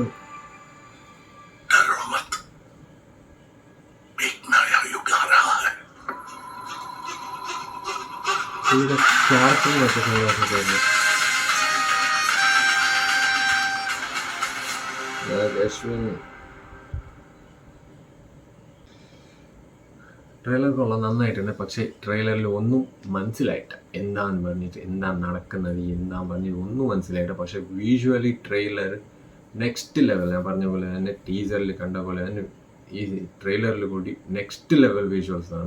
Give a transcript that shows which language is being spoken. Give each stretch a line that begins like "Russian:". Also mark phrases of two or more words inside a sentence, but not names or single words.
Hindi: डरो मत, एक नया युग आ रहा है। ये चार फिल्म ऐसे कमलहासन का. नाग अश्विन.
Malayalam: ട്രെയിലർ കൊള്ളാം, നന്നായിട്ടുണ്ട്. പക്ഷേ ട്രെയിലറിൽ ഒന്നും മനസ്സിലായിട്ട. എന്താന്ന് പറഞ്ഞിട്ട്, എന്താണ് നടക്കുന്നത്, എന്താന്ന് പറഞ്ഞിട്ട് ഒന്നും മനസ്സിലായിട്ട.
English: പക്ഷേ visually trailer next level.
Malayalam: ഞാൻ പറഞ്ഞ പോലെ തന്നെ ടീസറിൽ കണ്ട പോലെ തന്നെ ഈ ട്രെയിലറിൽ കൂടി
English: next level visuals
Malayalam: ആണ്.